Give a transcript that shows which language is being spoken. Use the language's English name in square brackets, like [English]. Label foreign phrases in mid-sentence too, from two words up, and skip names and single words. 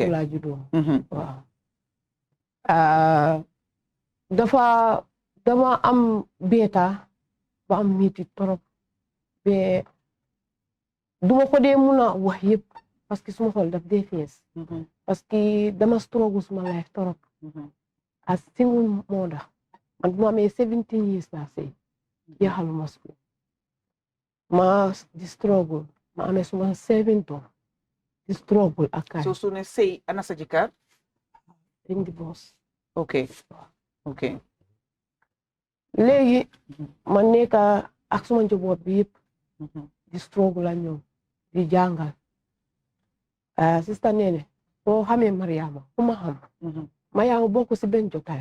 [Wolof] foofu laa juddoo waaw dama am beeta ba am métti trop be duma ko dee mun a wax yëpp parce que suma xol daf dee fees parce que dama struggle suma life trop [English] as single mother [Wolof] man bu ma amee 17 years laa sëy jeexaluma school ma di struggle ma amee suma 7 doom di struggle ak kaay so su ne sëy ana sa jëkkër dañ di boss ok léegi ma nekk ak suma njaboot bi yëpp di struggle la ñoom di jàngal sista Nene soo xamee Mariama ku ma xam Mariama bokk si benn jotaay